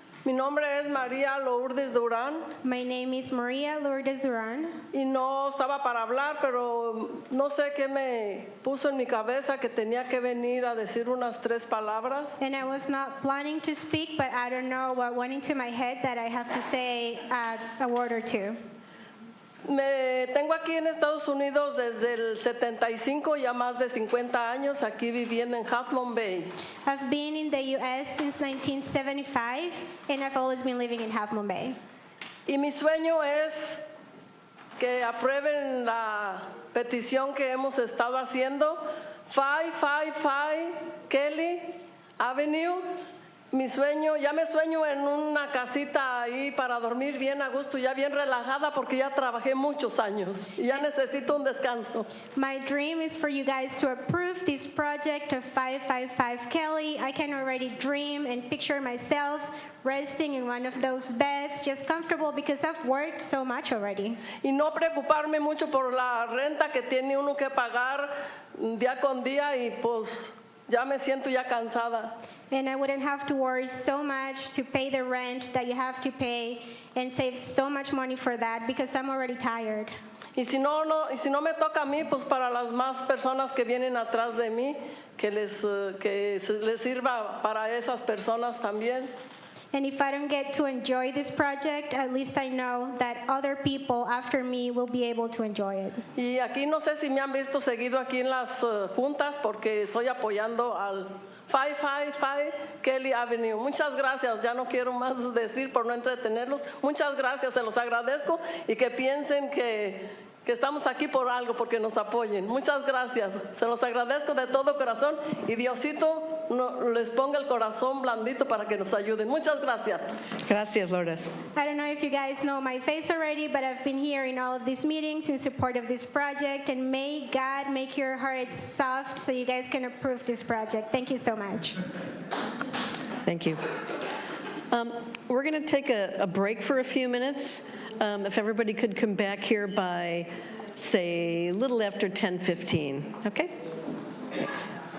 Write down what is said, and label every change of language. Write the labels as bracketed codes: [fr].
[es] Mi nombre es María Lourdes Durán. [en] My name is Maria Lourdes Duran. [es] Y no estaba para hablar, pero no sé qué me puso en mi cabeza que tenía que venir a decir unas 3 palabras. [en] And I was not planning to speak, but I don't know what went into my head that I have to say a word or two. [es] Me tengo aquí en Estados Unidos desde el 75, ya más de 50 años, aquí viviendo en Half Moon Bay. [en] I've been in the U.S. since 1975, and I've always been living in Half Moon Bay. [es] Y mi sueño es que aprueben la petición que hemos estado haciendo, 555 Kelly Avenue. Mi sueño, ya me sueño en una casita ahí para dormir bien a gusto, ya bien relajada porque ya trabajé muchos años y ya necesito un descanso. [en] My dream is for you guys to approve this project of 555 Kelly. I can already dream and picture myself resting in one of those beds, just comfortable because I've worked so much already. [es] Y no preocuparme mucho por la renta que tiene uno que pagar día con día y pues ya me siento ya cansada. [en] And I wouldn't have to worry so much to pay the rent that you have to pay and save so much money for that because I'm already tired. [es] Y si no me toca a mí, pues para las más personas que vienen atrás de mí, que les sirva para esas personas también. [en] And if I don't get to enjoy this project, at least I know that other people after me will be able to enjoy it. [es] Y aquí no sé si me han visto seguido aquí en las juntas porque estoy apoyando al 555 Kelly Avenue. Muchas gracias, ya no quiero más decir por no entretenerlos. Muchas gracias, se los agradezco y que piensen que estamos aquí por algo, porque nos apoyen. Muchas gracias, se los agradezco de todo corazón y Diosito les ponga el corazón blandito para que nos ayuden. Muchas gracias. Gracias, Lourdes. [en] I don't know if you guys know my face already, but I've been here in all of these meetings in support of this project, and may God make your hearts soft so you guys can approve this project. Thank you so much. Thank you. We're going to take a break for a few minutes. If everybody could come back here by, say, a little after 10:15, okay? Thanks.